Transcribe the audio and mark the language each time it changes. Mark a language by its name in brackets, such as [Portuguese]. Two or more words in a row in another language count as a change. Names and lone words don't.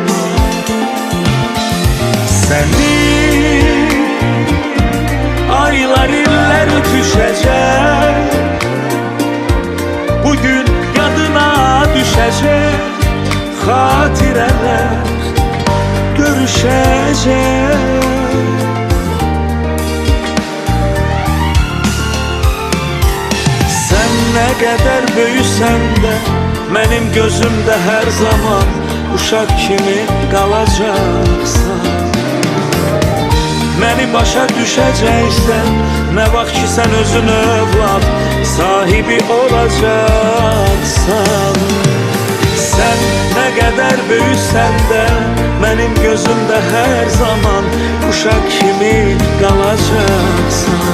[Turkish] Seni aylar iller düşecek, bugün yadına düşecek, hatireler görüşecek. Sen ne kadar büyüsen de benim gözümde her zaman [Azerbaijani] uşaq kimi qalacaqsan. Məni başa düşəcəksən, nə vaxt ki sən özün övlad sahibi olacaqsan. Sən nə qədər böyüsən də benim gözümdə hər zaman uşaq kimi qalacaqsan.